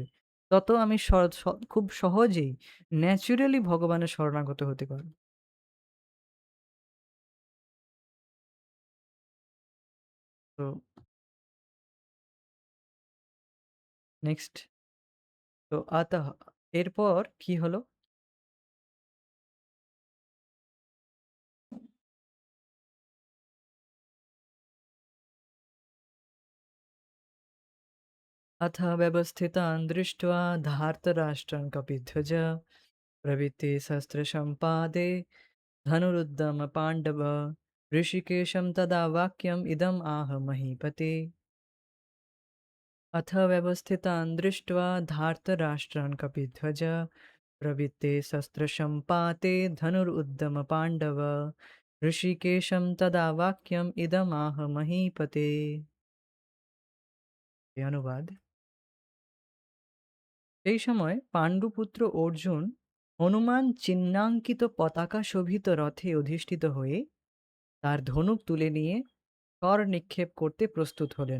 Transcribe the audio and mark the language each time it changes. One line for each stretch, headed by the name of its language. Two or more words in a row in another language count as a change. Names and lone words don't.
Bangla: তত আমি স স খুব সহজেই ন্যাচারালি ভগবানের শরণাগত হতে পারব। তো নেক্সট তো এরপর কি হলো?
Sanskrit: अथ व्यवस्थितान् दृष्ट्वा धार्तराष्ट्रान् कपिध्वज प्रवृत्ते शस्त्रसम्पादे धनुरुद्यमपाण्डव ऋषिकेशं तदा वाक्यम् इदम् आह महीपते अथ व्यवस्थितान् दृष्ट्वा धार्तराष्ट्रान् कपिध्वज प्रवृत्ते शस्त्रसम्पाते धनुरुद्यमपाण्डव ऋषिकेशं तदा वाक्यम् इदमाह महीपते।
Bangla: এই অনুবাদ সেই সময় পাণ্ডুপুত্র অর্জুন হনুমান চিহ্নাঙ্কিত পতাকা শোভিত রথে অধিষ্ঠিত হয়ে তার ধনুক তুলে নিয়ে কর নিক্ষেপ করতে প্রস্তুত হলেন।